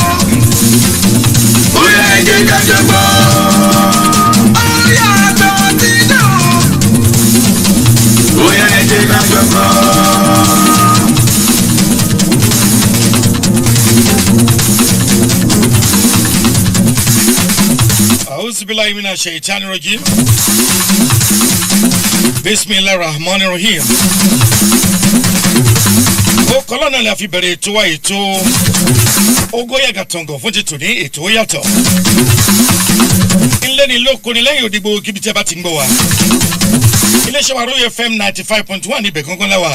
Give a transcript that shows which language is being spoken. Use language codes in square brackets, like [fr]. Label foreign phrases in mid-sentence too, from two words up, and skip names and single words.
[yo] Bóyá ẹ jẹ́ ká jọ gbọ́. Ó yàtọ̀ ti dé o. Bóyá ẹ jẹ́ ká jọ gbọ́. [ar] أعوذ بالله من الشيطان الرجيم. بسم الله الرحمن الرحيم. [yo] Ó kọ́lọ́nà la fi bẹ̀rẹ̀ ètò wa ètò Ogoyaga Tongo fún ti tòní ètò ó yàtọ̀. Ilé ni lóko ni lẹ́yìn òdìgbò kíbi tí a bá ti ń gbọ́ wa. Iléeṣẹ́ wa Royal FM 95.1 níbẹ̀ gángan láwa.